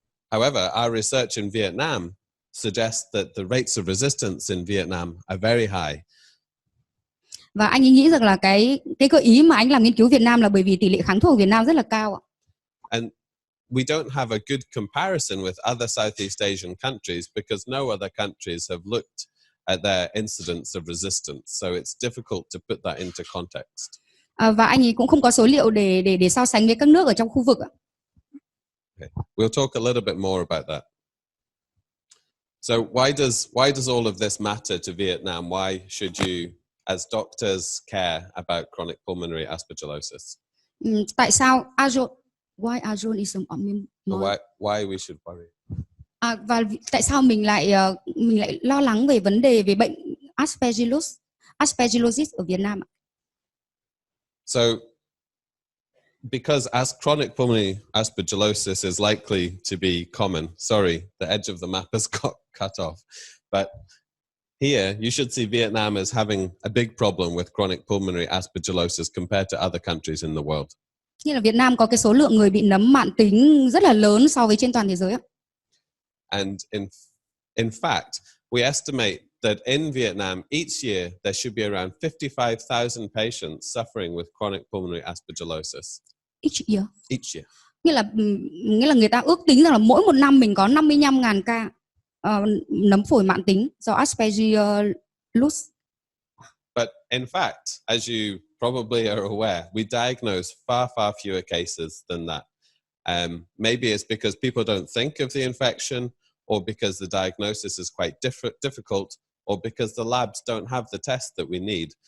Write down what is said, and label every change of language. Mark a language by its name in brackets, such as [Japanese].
[English] However, our research in Vietnam suggests that the rates of resistance in Vietnam are very high. [Vietnamese] Và anh ấy nghĩ rằng là cái gợi ý mà anh làm nghiên cứu Việt Nam là bởi vì tỷ lệ kháng thuốc ở Việt Nam rất là cao ạ. [English] And we don't have a good comparison with other Southeast Asian countries because no other countries have looked at their incidence of resistance, so it's difficult to put that into context. [Vietnamese] Và anh ấy cũng không có số liệu để so sánh với các nước ở trong khu vực ạ. [English] Okay. We'll talk a little bit more about that. So why does all of this matter to Vietnam? Why should you, as doctors, care about chronic pulmonary aspergillosis? [Vietnamese] Tại sao [English] why azole is why we should worry? [Vietnamese] Và tại sao mình lại lo lắng về vấn đề về bệnh Aspergillosis ở Việt Nam ạ? [English] So, because as chronic pulmonary aspergillosis is likely to be common, sorry, the edge of the map has got cut off, but here you should see Vietnam as having a big problem with chronic pulmonary aspergillosis compared to other countries in the world. [Vietnamese] Như là Việt Nam có cái số lượng người bị nấm mãn tính rất là lớn so với trên toàn thế giới ạ. [English] And in fact, we estimate that in Vietnam each year there should be around 55,000 patients suffering with chronic pulmonary aspergillosis. Each year. Each year. [Vietnamese] Nghĩa là người ta ước tính rằng là mỗi một năm mình có 55.000 ca nấm phổi mãn tính do Aspergillus. [English] But in fact, as you probably are aware, we diagnose far fewer cases than that. Maybe it's because people don't think of the infection, or because the diagnosis is quite difficult, or because the labs don't have the test that we need.